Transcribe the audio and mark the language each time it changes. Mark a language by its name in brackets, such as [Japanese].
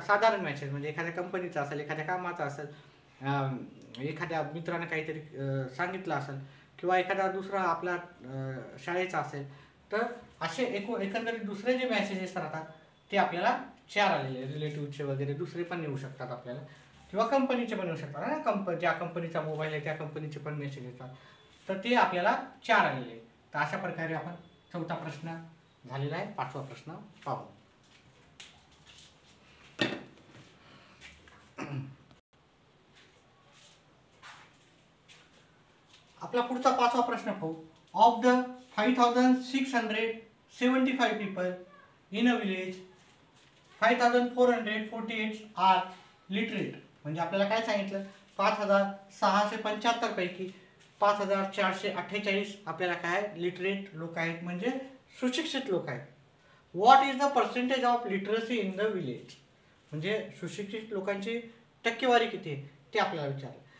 [Marathi] साधारण मेसेज म्हणजे एखाद्या कंपनीचा असेल, एखाद्या कामाचा असेल, एखाद्या मित्राने काहीतरी सांगितलं असेल, किंवा एखादा दुसरा आपला शाळेचा असेल, तर असे एकंदरीत दुसरे जे मेसेजेस राहतात ते आपल्याला 4 आलेले, रिलेटिव्हचे वगैरे दुसरे पण येऊ शकतात आपल्याला, किंवा कंपनीचे पण येऊ शकतात ना, ज्या कंपनीचा मोबाईल आहे त्या कंपनीचे पण मेसेज येतात, तर ते आपल्याला 4 आलेले. तर अशा प्रकारे आपण चौथा प्रश्न झालेला आहे. पाचवा प्रश्न पाहू. आपला पुढचा पाचवा प्रश्न पाहू. [English] Of the 5675 people in a village 5448 are literate. [Marathi] म्हणजे आपल्याला काय सांगितलं, 5675 पैकी 5448 आपल्याला काय लिटरेट लोक आहेत, म्हणजे सुशिक्षित लोक आहेत. [English] what is the percentage of literacy in the village, [Marathi] म्हणजे सुशिक्षित लोकांची टक्केवारी किती आहे ते आपल्याला विचारलं.